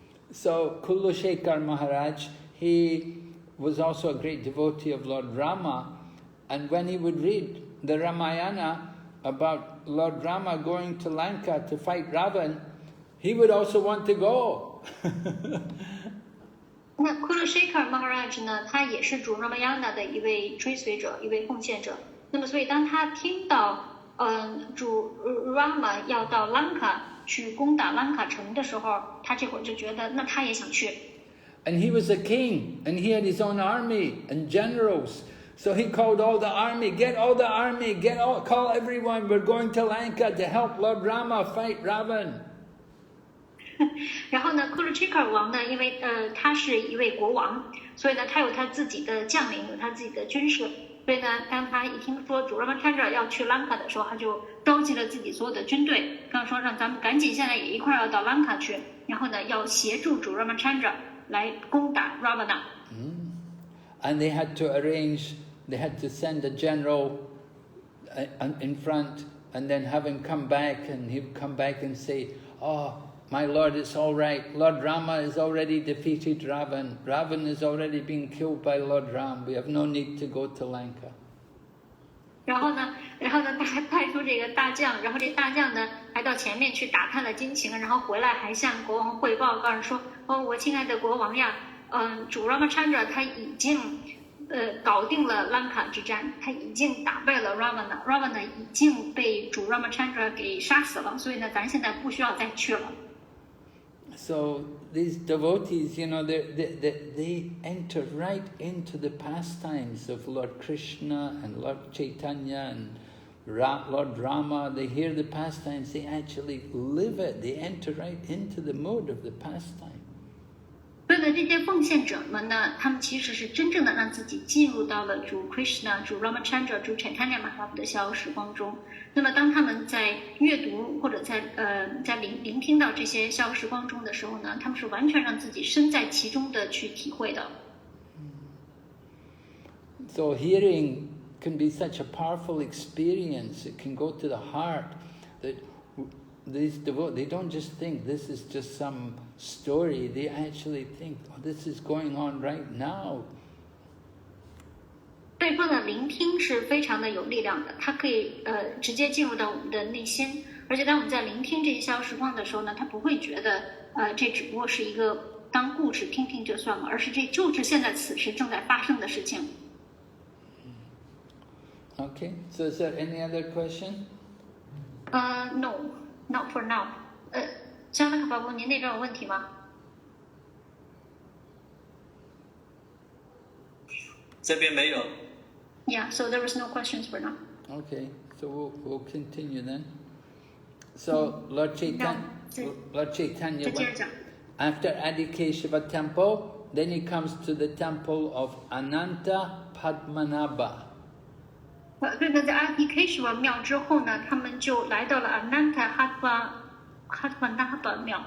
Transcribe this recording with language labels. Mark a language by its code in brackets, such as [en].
[en] So Kulushekhar Maharaj, he was also a great devotee of Lord Rama, and when he would read the Ramayana about Lord Rama going to Lanka to fight Ravana, he would also want to go. [zh] 那 Kulushekhar Maharaj 呢，他也是主 Ramayana 的一位追随者，一位奉献者。那么，所以当他听到主 Rama 要到 Lanka 去攻打 Lanka 城的时候，他这会儿就觉得，那他也想去。 [en] And he was a king, and he had his own army and generals. So he called all the army, get all the army, call everyone, we're going to Lanka to help Lord Rama fight Ravana. [zh] 然后呢 Kulushekhar 王呢，因为他是一位国王，所以呢，他有他自己的将领，有他自己的军事。所以呢，当他一听说主 Ramachandra 要去 Lanka 的时候，他就召集了自己所有的军队，刚说让咱们赶紧现在也一块要到 Lanka 去，然后呢，要协助主 Ramachandra 来攻打 Ravana。 [en] And they had to arrange, they had to send a general in front, and then have him come back, and he would come back and say, "Oh, my lord, it's all right. Lord Rama has already defeated Ravana. Ravana is already being killed by Lord Ram. We have no need to go to Lanka." [zh] 然后呢，他还派出这个大将，然后这大将呢还到前面去打探了军情，然后回来还向国王汇报，告诉说：“哦，我亲爱的国王呀，主 Ramachandra 他已经搞定了兰卡之战，他已经打败了 Ravana 已经被主 Ramachandra 给杀死了，所以呢，咱现在不需要再去了。” [en] So these devotees, you know, they enter right into the pastimes of Lord Krishna and Lord Chaitanya and Lord Rama. They hear the pastimes, they actually live it. They enter right into the mode of the pastime. [zh] 所以呢，这些奉献者们呢，他们其实是真正的让自己进入到了主 Krishna、主 Ramachandra、主 Chaitanya Mahaprabhu 的逍遥时光中。那么，当他们在阅读或者在聆听到这些逍遥时光中的时候呢，他们是完全让自己身在其中的去体会的。 [en] So hearing can be such a powerful experience. It can go to the heart. That these devotees, they don't just think this is just some story. They actually think, oh, this is going on right now. [zh] 所以说呢，聆听是非常的有力量的，它可以直接进入到我们的内心，而且当我们在聆听这些逍遥时光的时候呢，他不会觉得这只不过是一个当故事听听就算了，而是这就是现在此时正在发生的事情。 [en] Okay, so is there any other question? No, not for now. [zh] 香奈卡巴布，您那边有问题吗？这边没有。 [en] Yeah, so there was no questions for now. Okay, so we'll continue then. So Lord Chaitanya, went, after Adikeshava temple, then he comes to the temple of Ananta Padmanabha. [zh] 对的，在阿迪 Keshava 庙之后呢，他们就来到了 Ananta Padmanabha 庙。